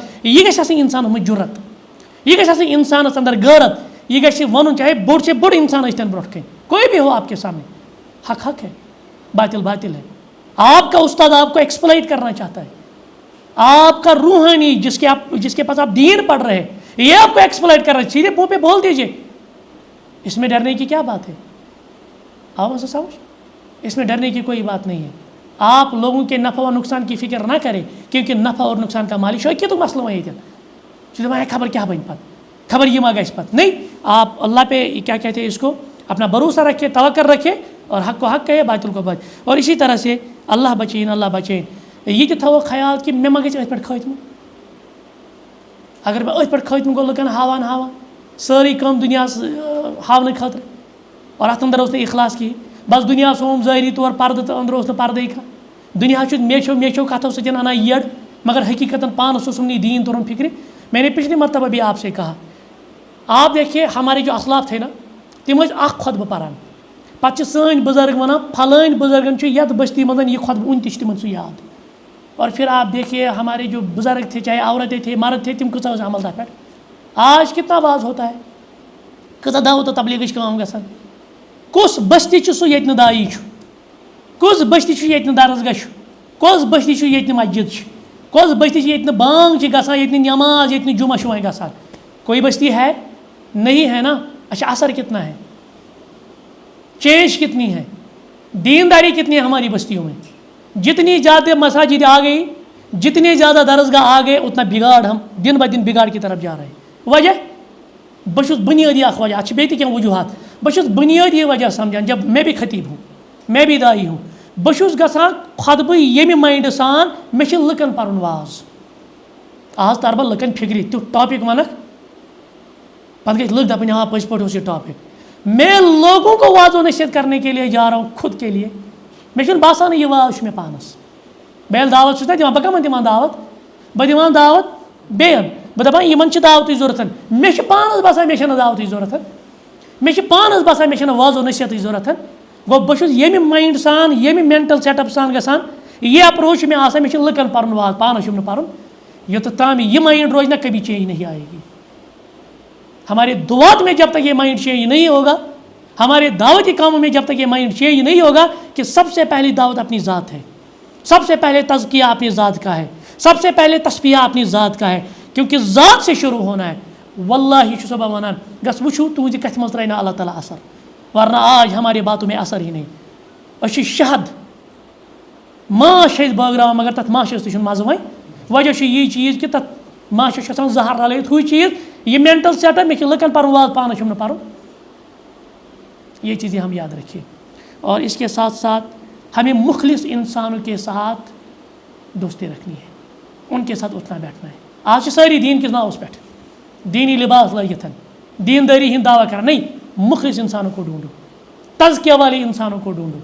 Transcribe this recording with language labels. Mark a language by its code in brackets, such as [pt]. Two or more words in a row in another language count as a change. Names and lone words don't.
[ks] یہ گژھِ آسٕنۍ اِنسانَس منٛز جُرت, یہ گژھِ آسٕنۍ اِنسانَس اندر غٲرت, یہ گژھِ وَنُن چاہے بوٚڑ سے بوٚڑ انسان ٲسۍتن برونٛٹھ کَنۍ, [ur] کوئی بھی ہو آپ کے سامنے, حق حق ہے, باطل باطل ہے. آپ کا استاد آپ کو ایکسپلائٹ کرنا چاہتا ہے, آپ کا روحانی جس کے پاس آپ دین پڑھ رہے ہیں, یہ آپ کو ایکسپلائٹ کر رہا ہے, سیدھے منہ پہ بول دیجیے. اس میں ڈرنے کی کیا بات ہے, آپ اسے سمجھ, اس میں ڈرنے کی کوئی بات نہیں ہے. آپ لوگوں کے نفع و نقصان کی فکر نہ کریں, کیونکہ نفع اور نقصان کا مالک شوقی تو مسئلہ وہی تھا. [ks] خبر کیا بن پت, خبر یہ ما گژھِ پت, [ur] نہیں. آپ اللہ پہ کیا کہتے ہیں اس کو, اپنا بھروسہ رکھے, توکل رکھے, اور حق کو حق کہے, باطل کو باطل. اور اسی طرح سے اللہ بچین, اللہ بچین. [ks] یہ تہِ تھاوو خیال کہ مےٚ ما گژھِ أتھۍ پٮ۪ٹھ خٲتمہٕ. اگر مےٚ أتھۍ پٮ۪ٹھ خٲتمہٕ گوٚو لُکن ہاوان سٲرٕے کٲم دُنیاہس ہاونہٕ خٲطرٕ, اور اَتھ اندر اوس نہٕ اخلاص کِہیٖنۍ, بس دُنیاہس ہووُم ظٲہری طور پردٕ تہٕ أنٛدرٕ اوس نہٕ پردٕے کانٛہہ. دُنیا چھُ میچھو کتھو سۭتۍ انان یٔڈ, مگر حقیقتاً پانس اوسُم نہٕ دین تورن فکرِ. [ur] میں نے پچھلی مرتبہ بھی آپ سے کہا, آپ دیکھیے ہمارے جو اسلاف تھے نا, [ks] تم ٲسۍ اکھ خطبہٕ پران, پتہٕ چھِ سٲنۍ بُزرگ ونان پھلٲنۍ بُزرگن چھُ یتھ بستی منٛز یہِ خطبہٕ وُنہِ تہِ چھُ تِمن سُہ یاد. [ur] اور پھر آپ دیکھیے ہمارے جو بزرگ تھے, چاہے عورتیں تھے مرد تھے, [ks] تم کۭژاہ ٲسۍ عمل تتھ پٮ۪ٹھ. [ur] آج کتنا باز ہوتا ہے, [ks] کۭژاہ دعوت و تبلیغٕچ کٲم گژھان. کُس بستی چھُ سُہ ییٚتہِ نہٕ دایی چھُ, کُس بستی چھُ ییٚتہِ نہٕ درسگاہ چھُ, کۄس بستی چھُ ییٚتہِ نہٕ مسجد چھِ, کۄس بستی چھِ ییٚتہِ نہٕ بانگ چھِ گژھان, ییٚتہِ نہٕ نماز, ییٚتہِ نہٕ جمعہ چھُ وۄنۍ گژھان. [ur] کوئی بستی ہے نہیں ہے نا. اچھا اثر کتنا ہے, چینج کتنی ہے, دینداری کتنی ہے ہماری بستیوں میں. جتنی زیادہ مساجد آ گئی, جتنے زیادہ درسگاہ آ گئے, اتنا بگاڑ ہم دن بہ دن بگاڑ کی طرف جا رہے ہیں. [ks] وجہ بہ چھُس بنیادی اکھ وجہ, اتھ چھِ بیٚیہِ تہِ کینٛہہ وجوہات, بہ چھُس بنیادی وجہ سمجھان. [ur] جب میں بھی خطیب ہوں, میں بھی دائی ہوں, [ks] بہ چھُس گژھان خطبہٕ ییٚمہِ مایِنڈٕ سان مےٚ چھِ لُکن پرُن واز. آز تر بہٕ لُکن فکرِ, تیُتھ ٹاپک ونکھ, پتہٕ گژھِ لُکھ دپٕنۍ ہاں پٔزۍ پٲٹھۍ اوس یہ ٹاپک. [ur] میں لوگوں کو واض و نصیحت کرنے کے لیے جا رہا ہوں, خود کے لیے. [ks] مےٚ چھُنہٕ باسان یہ واز چھُ مےٚ پانس. بہٕ ییٚلہِ دعوت چھُس نا دِوان, بہٕ کمن دِوان دعوت, بہٕ دِوان دعوت بیٚین, بہٕ دپان یِمن چھِ دعوتٕچ ضوٚرتھ. مےٚ چھِ پانس باسان مےٚ چھنہٕ دعوتٕچ ضوٚرتھ, مےٚ چھِ پانس باسان مےٚ چھنہٕ واض و نصیحتٕچ ضوٚرتھ. گوٚو بہٕ چھُس ییٚمہِ مایِنڈ سان, ییٚمہِ [en] mental set up [ks] سان گژھان, یہ اپروچ چھُ مےٚ آسان, مےٚ چھُ لُکن پرُن واز, پانس چھُم نہٕ پرُن. یوٚتتھ تام یہ مائنڈ روز نا, [ur] کبھی چینج نہیں آئے گی. ہمارے دعات میں جب تک یہ مائنڈ چینج نہیں ہوگا, ہمارے دعوتی کاموں میں جب تک یہ مائنڈ چینج نہیں ہوگا کہ سب سے پہلی دعوت اپنی ذات ہے, سب سے پہلے تزکیہ اپنی ذات کا ہے, سب سے پہلے تصفیہ اپنی ذات کا ہے, کیونکہ ذات سے شروع ہونا ہے. [ks] واللہ چھُسو بہٕ وَنان, گژھ وٕچھو تُہنٛزِ کتھِ منٛز ترٛایہِ نہٕ اللہ تعالیٰ اثر, [ur] ورنہ آج ہمارے باتوں میں اثر ہی نہیں. [ks] أسۍ چھِ شہد ماچھ چھِ أسۍ بٲگراوان, مگر تتھ ماچھس تہِ چھُنہٕ مزٕ وۄنۍ. وجہ چھُ یی چیٖز کہ تتھ ماچھس چھُ آسان زہر رلٲیِتھ. ہُے چیٖز, یہ [en] mental set up, [ks] مےٚ چھُ لُکن پرُن واز, پانس چھُم نہٕ پرُن. [ur] یہ چیزیں ہم یاد رکھیں. اور اس کے ساتھ ساتھ ہمیں مخلص انسانوں کے ساتھ دوستی رکھنی ہے, ان کے ساتھ اٹھنا بیٹھنا ہے. آج ساری دین کس ناؤس پہ دینی لباس لگت دینداری ہند دعویٰ کرنا, نہیں, مخلص انسانوں کو ڈھونڈو, تزکیہ والے انسانوں کو ڈھونڈو.